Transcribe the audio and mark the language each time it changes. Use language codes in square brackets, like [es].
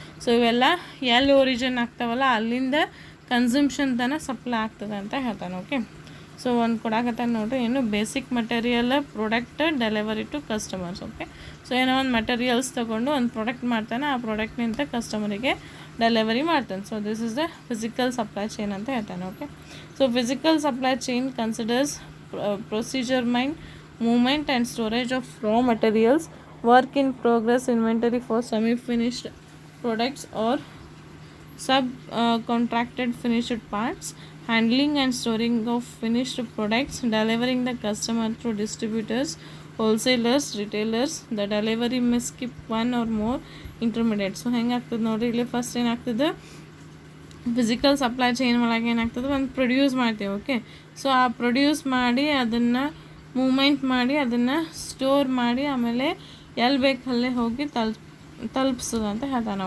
[kn] So ಇವೆಲ್ಲ ಎಲ್ಲಿ origin ಆಗ್ತಾವಲ್ಲ ಅಲ್ಲಿಂದ ಕನ್ಸೂಮ್ಷನ್ ತನಕ ಸಪ್ಲೈ ಆಗ್ತದೆ ಅಂತ ಹೇಳ್ತಾನೆ. ಓಕೆ, ಸೊ ಒಂದು ಕೊಡಾಕತ್ತಾನೆ ನೋಡಿರಿ, ಏನು basic material [en] Product delivery to customers. [kn] Okay, so ಏನೋ ಒಂದು ಮಟೀರಿಯಲ್ಸ್ ತೊಗೊಂಡು ಒಂದು ಪ್ರಾಡಕ್ಟ್ ಮಾಡ್ತಾನೆ, ಆ ಪ್ರಾಡಕ್ಟ್ನಿಂದ ಕಸ್ಟಮರಿಗೆ ಡೆಲಿವರಿ ಮಾಡ್ತಾನೆ. [en] so this is the physical supply chain [kn] ಅಂತ ಹೇಳ್ತಾನೆ. [en] Okay, so physical supply chain considers procedure mind movement and storage of raw materials, work in progress inventory for semi-finished products or subcontracted finished parts, handling and storing of finished products, delivering the customer through distributors, wholesalers, retailers. The delivery may skip one or more intermediate. [kn] So ಹೆಂಗಾಗ್ತದೆ ನೋಡಿರಿ, ಇಲ್ಲಿ first ಏನಾಗ್ತದೆ, physical supply chain ಒಳಗೆ ಏನಾಗ್ತದೆ, ಒಂದು produce ಮಾಡ್ತೀವಿ. Okay, so ಆ produce ಮಾಡಿ ಅದನ್ನು ಮೂಮೆಂಟ್ ಮಾಡಿ ಅದನ್ನು ಸ್ಟೋರ್ ಮಾಡಿ ಆಮೇಲೆ ಎಲ್ಲಿ ಬೇಕಲ್ಲೇ ಹೋಗಿ ತಲುಪಿಸೋದು ಅಂತ ಹೇಳ್ತಾನೆ.